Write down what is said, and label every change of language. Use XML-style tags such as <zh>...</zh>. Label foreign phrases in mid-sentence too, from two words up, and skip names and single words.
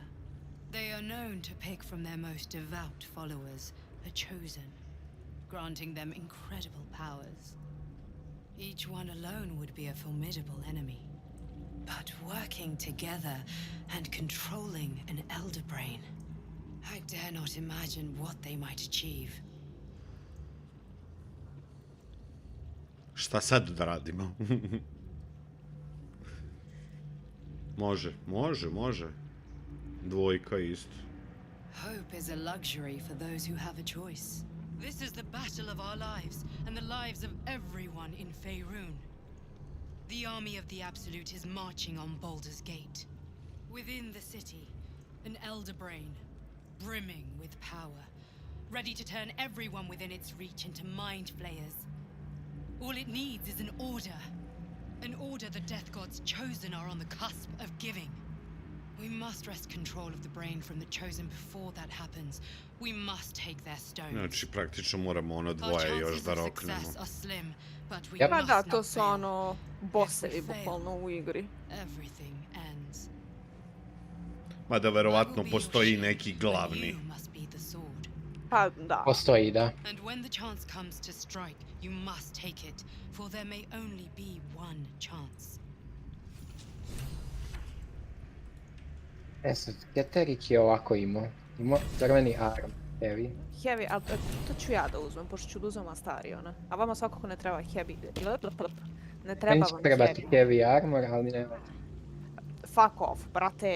<en>They are known to pick from their most devout followers a chosen, granting them incredible powers. Each one alone would be a formidable enemy. But working together and controlling an Elder Brain, I dare not imagine what they might achieve.</en> <sr>Šta sad da radimo? Može. Dvojka isto.</sr> <en>Hope is a luxury for those who have a choice. This is the battle of our lives, and the lives of everyone in Faerun. The army of the Absolute is marching on Baldur's Gate. Within the city, an Elder Brain, brimming with power, ready to turn everyone within its reach into mind flayers. All it needs is an order. An order the Death Gods chosen are on the cusp of giving. We must wrest control of the brain from the chosen before that happens. We must take their stones.</en> <sr>Znači, praktično moramo ono dvoje još da roknemo. Pa da, to su ono bossevi bukvalno u igri. Mada verovatno postoji neki glavni. Pa da. Postoji, da.</sr> <en>And when the chance comes to strike, you must take it, for there may only be one chance.</en> <sr>Sad, Keterik je ovako imao. Imao crveni arm. Heavy. Heavy, ali to ću ja da uzmem, pošto ću da uzmem Astariona. A vama svakako ne treba heavy. Ne treba Meni vam trebati heavy.</sr> <en>heavy armor,</en> <sr>ali ne veze.</sr> <en>Fuck off, brate.</en>